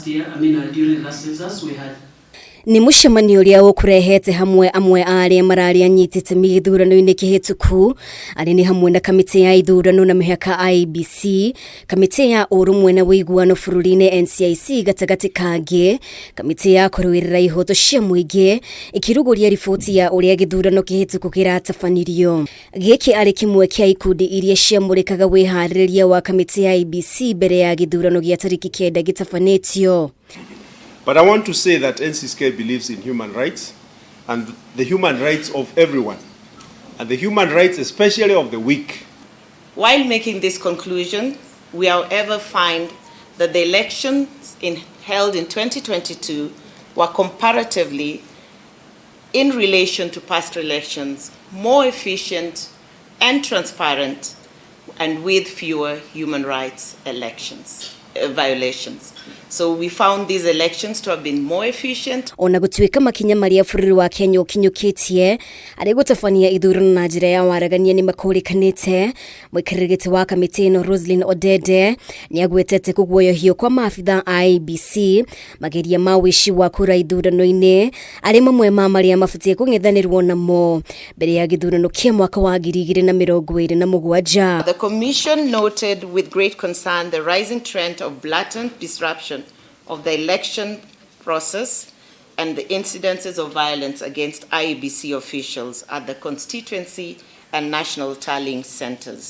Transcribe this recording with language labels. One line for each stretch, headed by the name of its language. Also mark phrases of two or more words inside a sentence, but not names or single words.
English: During the last census we had
Kikuyu: ni mucemanio uria ukurehete hamwe amwe aria marari anyitite githurano-ini kihituku ari ni hamwe na kamiti ya ithurano na mihaka IEBC, kamiti ya urumwe na wiguano bururi-ini NCIC gatagati kage, kamiti ya kuruirira ihoto cia muingi ikiruguria riboti ya uria githurano kihituku giatabanirio. Giki ari kimwe kia ikundi iria ciamurikaga wihaririria wa kamiti ya IEBC mbere ya githurano gia tariki 9 gitabanitio.
English: But I want to say that NCSK believes in human rights and the human rights of everyone, and the human rights especially of the weak. While making this conclusion, we however find that the elections held in 2022 were comparatively, in relation to past elections, more efficient and transparent, and with fewer human rights violations. So we found these elections to have been more efficient.
Kikuyu: Ona gutuika makinya maria bururi wa niukinyukitie ari gutabania ithurano na njira ya waragania ni makurikanite. Mwikirigiti wa kamiti no Roslyn Odede ni agwetete kuguoyohio kwa maafitha IEBC mageria ma wishi wa kura ithurano-ini ari mamwe ma maria mafutie kung'ethanirwo namo mbere ya githurano kia mwaka wa 2027.
English: The commission noted with great concern the rising trend of blatant disruption of the election process and the incidences of violence against IEBC officials at the constituency and national tallying centers.